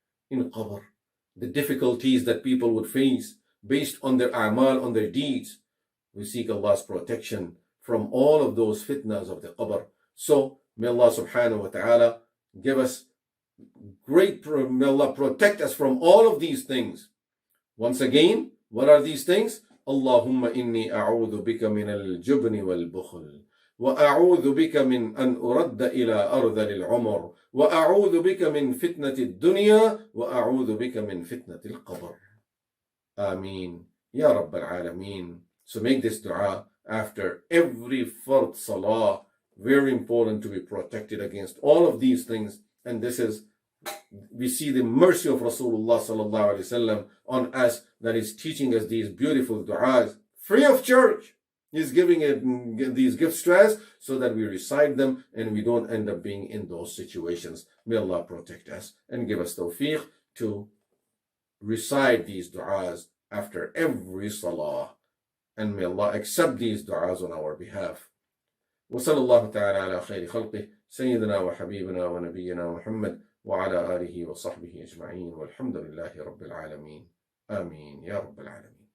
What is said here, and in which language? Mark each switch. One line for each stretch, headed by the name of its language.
English: In qabr, the difficulties that people would face based on their a'mal, on their deeds, we seek Allah's protection from all of those fitnas of the qabr. So, may Allah subhanahu wa ta'ala give us may Allah protect us from all of these things. Once again, what are these things?
Arabic: Allahumma inni a'udhu bika min al-jubni wal-bukhl. وأعوذ بك من أن أرد إلى أرذل العمر وأعوذ بك من فتنة الدنيا وأعوذ بك من فتنة القبر.
English: Ameen.
Arabic: Ya Rabbal Alameen.
English: So make this dua after every fard salah. Very important to be protected against all of these things. And this is, we see the mercy of Rasulullah sallallahu alaihi wasallam on us, that is teaching us these beautiful du'as free of charge. He's giving it these gifts to us so that we recite them and we don't end up being in those situations. May Allah protect us and give us tawfiq to recite these du'as after every salah. And may Allah accept these du'as on our behalf.
Arabic: وصلى الله تعالى على خير خلقه سيدنا وحبيبنا ونبينا محمد وعلى آله وصحبه أجمعين والحمد لله رب العالمين. آمين يا رب العالمين.